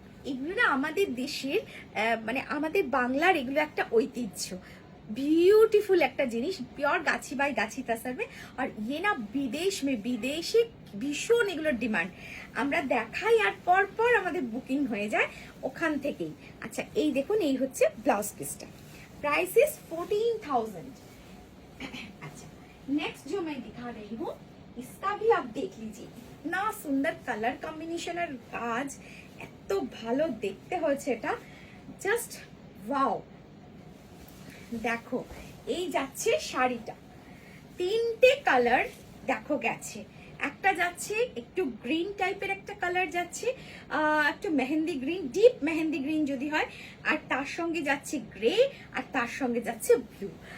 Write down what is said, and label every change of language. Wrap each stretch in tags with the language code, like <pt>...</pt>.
<bn>এগুলো না আমাদের দেশের মানে আমাদের বাংলার এগুলো একটা ঐতিহ্য, ब्यूटीफुल একটা জিনিস, পিওর গাছি বাই গাছি তাসার में।</bn> <hi>और ये ना</hi> <bn>বিদেশে ভীষণ এগুলোর ডিমান্ড, আমরা দেখাই আর পর আমাদের বুকিং হয়ে যায় ওখান থেকেই। আচ্ছা এই দেখুন, এই হচ্ছে ব্লাউজ পিসটা,</bn> <en>price is</en> <bn>14,000।</bn> <hi>अच्छा नेक्स्ट जो मैं दिखा रही हूँ इसका भी आप देख लीजिए, इतना सुंदर कलर कॉम्बिनेशन और काज,</hi> <bn>এত ভালো দেখতে হয়েছে এটা, জাস্ট ওয়াও। দেখো এই যাচ্ছে শাড়িটা, তিনটে কালার দেখো গেছে। একটা যাচ্ছে একটু গ্রিন টাইপের একটা কালার যাচ্ছে, একটু mehndi green, deep mehndi green যদি হয়, আর তার সঙ্গে যাচ্ছে গ্রে, আর তার সঙ্গে যাচ্ছে ব্লু।</bn>